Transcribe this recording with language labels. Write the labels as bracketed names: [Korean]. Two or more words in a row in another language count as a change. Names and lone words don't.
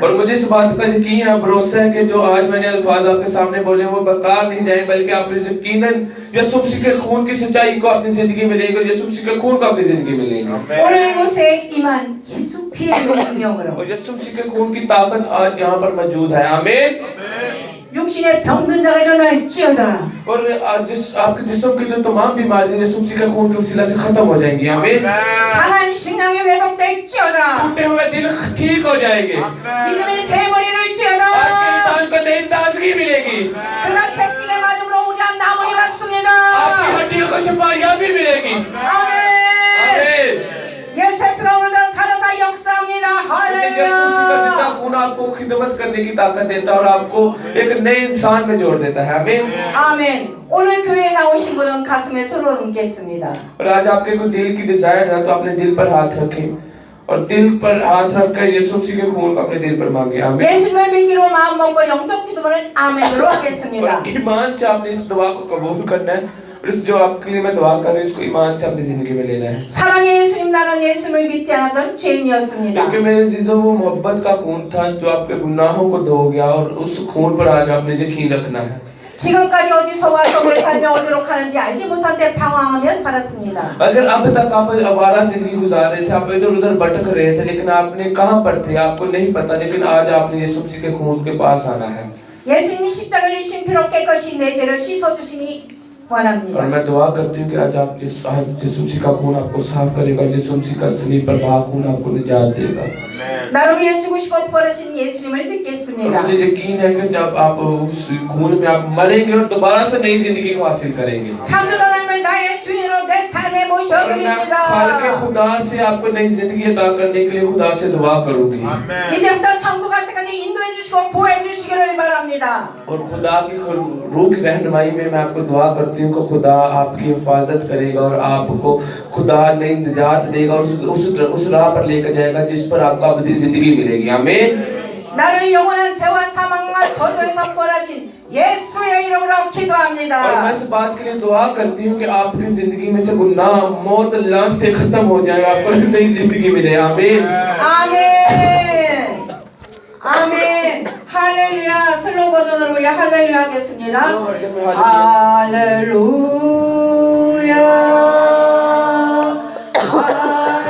[Urdu] اور مجھے اس بات کا یقین ہے بھروسہ ہے کہ جو آج میں نے الفاظ آپ کے سامنے بولے وہ بیکار نہیں جائے بلکہ آپ یقیناً یسوع مسیح کے خون کی سچائی کو اپنی زندگی میں لیں گے یسوع مسیح کے خون کو اپنی زندگی میں لیں گے यीशु मसीह के खून को अपनी जिंदगी में लेंगे [Korean] 오늘 이곳에 임한 예수 피의 능력으로 [Urdu] اور یسوع مسیح کے خون کی طاقت آج یہاں پر موجود ہے. आमीन। [Korean] 육신의 병든 자가 일어날지어다. [Urdu] اور جس آپ کے جسم کی جو تمام بیماریاں یسوع مسیح کے خون کے وسیلہ سے ختم ہو جائیں گی. आमीन। [Korean] 상한 심령이 회복될지어다. [Urdu] ٹوٹے ہوئے دل ٹھیک ہو جائیں گے. [Korean] 믿음의 샘을 이룰지어다. [Urdu] آپ کے انسان کو نئی تازگی ملے گی. [Korean] 그가 채찍에 맞음으로 우리가 나무이 받습니다. [Urdu] آپ کی ہڈیوں کو شفایابی ملے گی. [Korean] 아멘. आमीन। 예수의 피가 오늘도 살아서 역사합니다. [Urdu] یسوع مسیح کا زندہ 할렐루야. خون آپ کو خدمت کرنے کی طاقت دیتا ہے اور آپ کو ایک نئے انسان میں جوڑ دیتا ہے. आमीन। [Korean] 아멘. 오늘 교회에 나오신 분은 가슴에 손을 얹겠습니다. [Urdu] اور آج آپ کے کوئی دل کی ڈیزائر ہے تو اپنے دل پر ہاتھ رکھیں اور دل پر ہاتھ رکھ کر یسوع مسیح کے خون کو اپنے دل پر مانگیں. आमीन। [Korean] 예수님을 믿기로 마음 먹고 영적 기도를 아멘으로 하겠습니다. [Urdu] اور ایمان سے آپ نے اس دعا کو قبول کرنا ہے اور اس جو آپ کے لیے میں دعا کر رہی ہوں اس کو ایمان سے اپنی زندگی میں لینا ہے. [Korean] 사랑의 예수님 나는 예수님을 믿지 않았던 죄인이었습니다. [Urdu] کیونکہ میرے جیجو وہ محبت کا خون تھا جو آپ کے گناہوں کو دھو گیا اور اس خون پر آج آپ نے یقین رکھنا ہے. [Korean] 지금까지 어디서 와서 왜 살며 어디로 가는지 알지 못한 때 방황하며 살았습니다. [Urdu] اگر اب تک آپ آوارہ زندگی گزار رہے تھے آپ ادھر ادھر بھٹک رہے تھے لیکن آپ نے کہاں پر تھے آپ کو نہیں پتا لیکن آج آپ نے یسوع مسیح کے خون کے پاس آنا ہے. [Korean] 예수님이 십자가를 지신 피로 깨끗이 내 죄를 씻어주시니 और 원합니다. [Urdu] میں دعا کرتی ہوں کہ آج یسوع مسیح کا خون آپ کو صاف کرے گا اور یسوع مسیح کا صلیب پر بہا خون آپ کو نجات دے گا. [Korean] 나를 위해 죽으시고 부활하신 예수님을 और 믿겠습니다. [Urdu] مجھے یقین ہے کہ جب آپ اس خون میں آپ مریں گے اور دوبارہ سے نئی زندگی کو حاصل کریں گے. [Korean] 창조주 하나님을 나의 주인으로 내 삶에 [Urdu] اور میں خالق [Korean] 모셔드립니다. [Urdu] خدا سے آپ کو نئی زندگی عطا کرنے کے لیے خدا سے دعا کروں گی. [Korean] 이제부터 천국 갈 때까지 인도해 주시고 보호해 주시기를 바랍니다. [Urdu] اور خدا کی روح کی رہنمائی میں میں آپ کو دعا کرتی ہوں کہ خدا آپ کی حفاظت کرے گا اور آپ کو خدا نئی نجات دے گا اور اس راہ پر لے کر جائے گا جس پر آپ کو ابدی زندگی ملے گی. आमीन। [Korean] 나를 영원한 죄와 사망과 저주에서 구원하신 예수의 이름으로 [Urdu] اور میں [Korean] 기도합니다. [Urdu] اس بات کے لیے دعا کرتی ہوں کہ آپ کی زندگی میں سے گناہ موت لعنتیں ختم ہو جائیں آپ کو نئی زندگی ملے. आमीन। [Korean] 아멘. 아멘. 할렐루야. 슬로우 버전으로 우리 할렐루야 하겠습니다. 할렐루야.